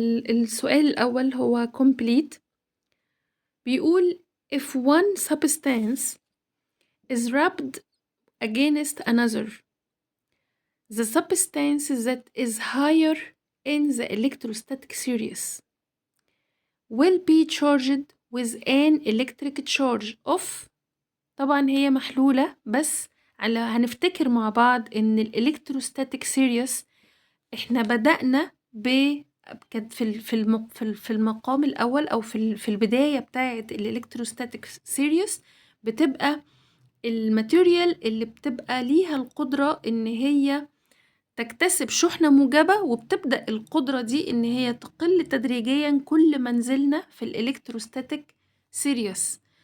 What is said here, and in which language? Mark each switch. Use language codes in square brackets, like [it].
[ar] السؤال الأول هو complete. بيقول [en] if one substance is rubbed against another, the substance that is higher in the electrostatic series will be charged with an electric charge of. [ar] طبعا هي محلولة، بس هنفتكر مع بعض إن الإلكتروستاتيك سيريس إحنا بدأنا كانت في المقام الأول أو في البداية بتاعة الإلكتروستاتيك سيريس بتبقى الماتيريال اللي بتبقى ليها القدرة إن هي تكتسب شحنة موجبة، وبتبدأ القدرة دي إن هي تقل تدريجيا كل ما نزلنا في الإلكتروستاتيك سيريس.